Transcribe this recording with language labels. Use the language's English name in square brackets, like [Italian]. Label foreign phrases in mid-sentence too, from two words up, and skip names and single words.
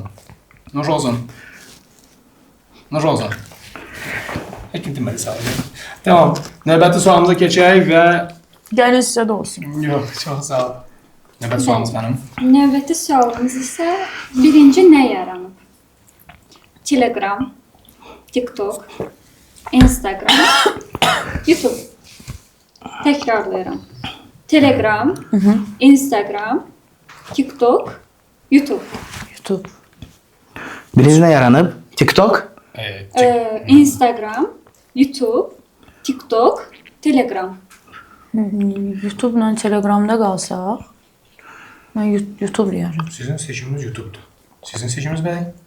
[Azerbaijani] Nuş olsun. Nuş olsun. Heç kim demədi sağ olun. Tamam. Növbəti sualımıza keçək və... Gəlin sizə də olsun. Yox, çox sağ ol. Növbəti sualımız xanım. Növbəti sualımız isə birinci nə yaranıb? Telegram, TikTok, Instagram, YouTube. Təkrarlayıram. Telegram, Instagram, TikTok, YouTube. YouTube. Birinci nə yaranıb? TikTok? Instagram, YouTube, TikTok, Telegram. YouTube-la Telegramda qalsaq, mən YouTube deyərəm. Sizin seçiminiz YouTube'dur. Sizin seçiminiz bəy?